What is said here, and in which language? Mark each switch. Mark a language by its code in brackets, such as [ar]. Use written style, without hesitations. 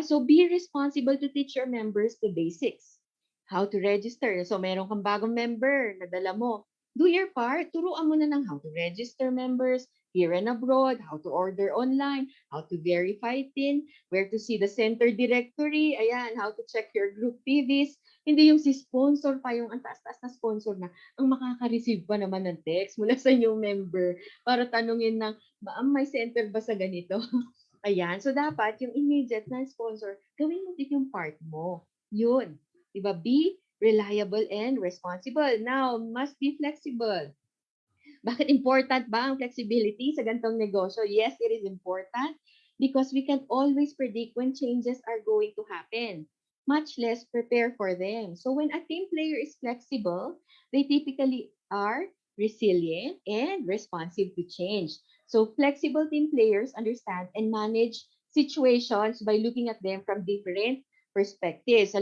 [en] So be responsible to teach your members the basics. How to register. [tl] So meron kang bagong member na dala mo, [en] do your part. [tl] Turuan mo na ng [en] how to register members here and abroad, how to order online, how to verify TIN, where to see the center directory, [tl] ayan, [en] how to check your group PVs. [tl] Hindi yung si sponsor pa yung ang taas-taas na sponsor na ang makaka-receive pa naman ng text mula sa new member para tanungin ng, may center ba sa ganito? Ayan, so dapat yung immediate na sponsor, gawin mo din yung part mo. Yun. Diba? [en] Be reliable and responsible. Now, must be flexible. [tl] Bakit important ba ang flexibility sa gantong negosyo? [en] Yes, it is important because we can always predict when changes are going to happen, much less prepare for them. So when a team player is flexible, they typically are resilient and responsive to change. So flexible team players understand and manage situations by looking at them from different perspectives.